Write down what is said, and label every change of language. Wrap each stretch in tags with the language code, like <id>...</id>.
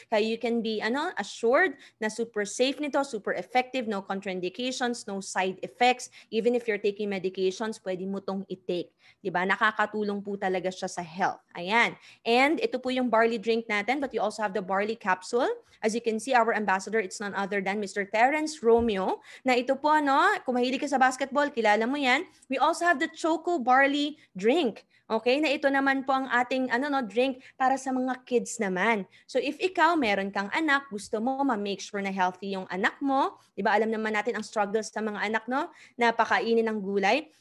<en>Kaya you can be assured na super safe nito, super effective, no contraindications, no side effects. Even if you're taking medications,</en> <tl>pwede mo tong i-take, 'di ba? Nakakatulong po talaga siya sa health. Ayan.</tl> <en>And ito po yung barley drink natin, but you also have the barley capsule. As you can see, our ambassador, it's none other than Mr. Terence Romeo,</en> <tl>na ito po, kung mahilig ka sa basketball, kilala mo yan.</tl> <en>We also have the Choco Barley Drink.</en> <tl>Okay, na ito naman po ang ating drink para sa mga kids naman. So if ikaw meron kang anak, gusto mo ma-make sure na healthy yung anak mo, 'di ba? Alam naman natin ang struggles sa mga anak, napakainin ng gulay.</tl>